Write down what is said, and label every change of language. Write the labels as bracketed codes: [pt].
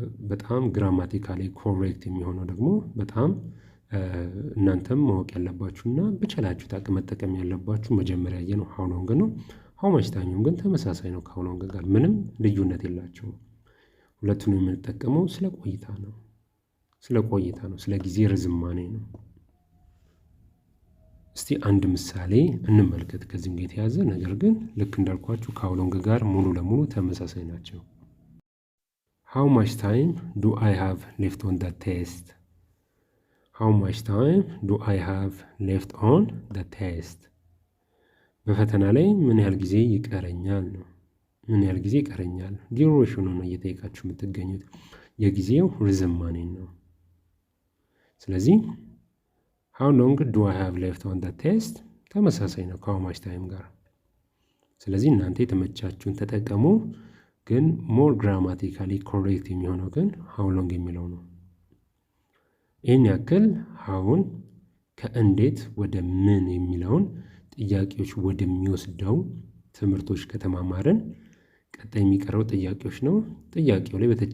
[am] በጣም ግራማቲካሊ ኮሬክት የሚሆነው ደግሞ በጣም እናንተም ማወቅ ያለባችሁና በቻላችሁት አቅም መጠቀም ያለባችሁ መጀመሪያ ያየነው how long ነው። how much timeም ግን ተመሳሳይ ነው። ከhow long ጋር ምንም ልዩነት የላቸውም። ሁለቱንም የምንጠቀመው ስለ ቆይታ ነው። ስለ ጊዜ ርዝማኔ ነው። እስቲ አንድ ምሳሌ እንመልከት ከዚህም ጋር የተያዘ ነገር ግን ልክ እንዳልኳችሁ ከhow long ጋር ሙሉ ለሙሉ ተመሳሳይ ናቸው። [en] how much time do I have left on the test? how much time do I have left on the test? [am] በፈተና ላይ ምን ያህል ጊዜ ይቀረኛል ነው። ምን ያህል ጊዜ ይቀረኛል? ዲዩሬሽኑ ነው እየጠየቃችሁ የምትገኙት። የጊዜው ርዝማኔ ነው። ስለዚህ [en] how long do I have left on the test [am] ተመሳሳይ ነው ከhow much time ጋር። ስለዚህ እናንተ የተመቻችሁን ተጠቀሙ። ግን [en] more grammatically correct [am] የሚሆነው ግን how long የሚለው ነው። ይህን ያክል howን ከእንዴት ወደ ምን የሚለውን ጥያቄዎች ወደሚወስደው ትምህርቶች ከተማማርን ቀጣይ የሚቀረው ጥያቄዎች ነው። ጥያቄው ላይ